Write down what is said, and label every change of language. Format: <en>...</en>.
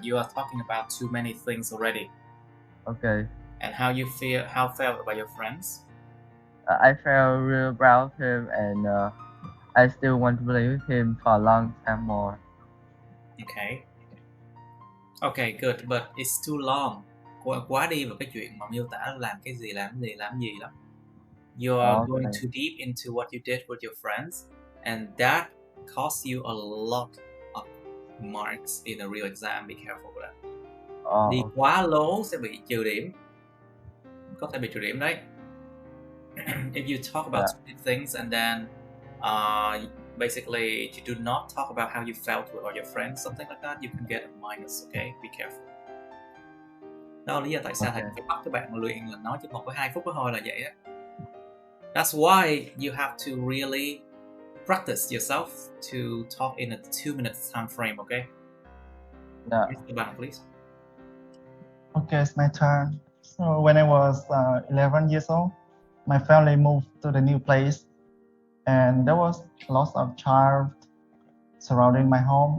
<en>You are talking about too many things already. Okay. And how felt about your friends? I felt real proud of him, and I still want to play with him for a long time more. Okay, good, but it's too long.</en> <vi>Quá đi vào cái chuyện mà miêu tả làm cái gì lắm.</vi> <en>You are going too deep into what you did with your friends, and that costs you a lot of marks in a real exam. Be careful with that.</en> <vi>Đi quá lố sẽ bị trừ điểm. Có thể bị trừ điểm đấy.</vi> <en>If you talk about too many things and then basically you do not talk about how you felt about your friends, something like that, you can get a minus. Okay, be careful.</en> <vi>Đó là lý do tại sao thầy phải bắt các bạn luyện là nói chỉ 1-2 phút thôi là vậy á.</vi> <en>That's why you have to really practice yourself to talk in a 2-minute time frame. Okay. Mr. Bang, please. Okay, it's my turn. So when I was 11 years old, my family moved to the new place, and there was lots of child surrounding my home.</en>